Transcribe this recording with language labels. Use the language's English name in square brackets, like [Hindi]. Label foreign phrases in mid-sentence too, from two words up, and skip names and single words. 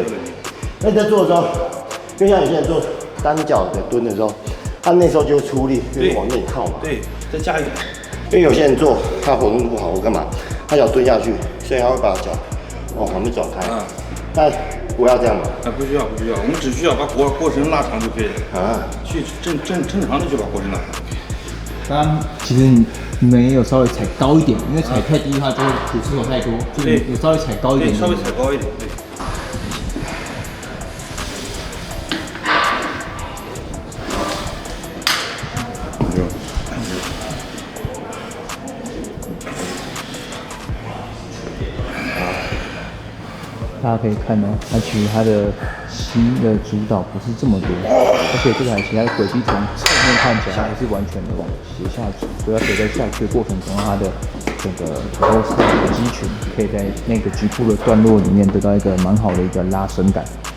[Chinese] 那你在做的时候，因为像有些人做单脚的蹲的时候，他那时候就会出力，就是往内靠嘛。对，再加一点。因为有些人做他活动度不好，我干嘛？他脚蹲下去，所以他会把脚往旁边转开。但不要这樣嘛。不需要，我們只需要把過程拉長就可以了。去正常的就把過程拉長。剛剛其實你們也有稍微踩高一點，因為踩太低的話就會股四頭太多，就有稍微踩高一點。對，稍微踩高一點，對。大家可以看到，它其實它的膝的主導不是這麼多，而且這台其他的軌跡從側面看起來還是完全的往斜下走，所以它隨在下去的過程中，它的整個頭後側的肌群可以在那個局部的段落裡面得到一個蠻好的一個拉伸感。